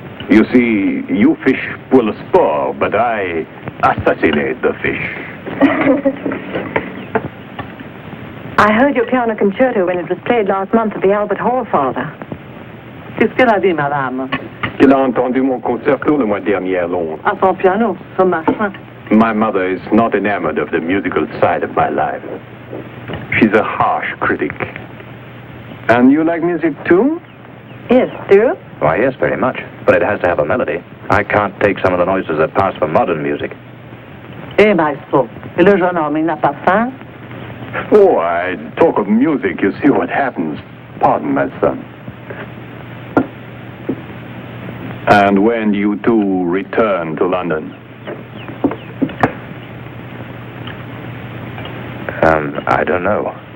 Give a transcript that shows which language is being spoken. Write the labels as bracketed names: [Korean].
[English] You see, you fish pull a spore, but I assassinate the fish. I heard your piano concerto when it was played last month at the Albert Hall, Father. [French] qu'est-ce qu'elle a dit, madame? Il a entendu mon concerto le mois dernier à Londres. À son piano, son machin. [English] My mother is not enamored of the musical side of my life. She's a harsh critic. And you like music too? Yes, do you? Why, yes, very much. But it has to have a melody. I can't take some of the noises that pass for modern music. [French] Eh, maestro, et le jeune homme, il n'a pas faim? [English] Oh, I talk of music, you see what happens. Pardon, my son. And when you two return to London? I don't know.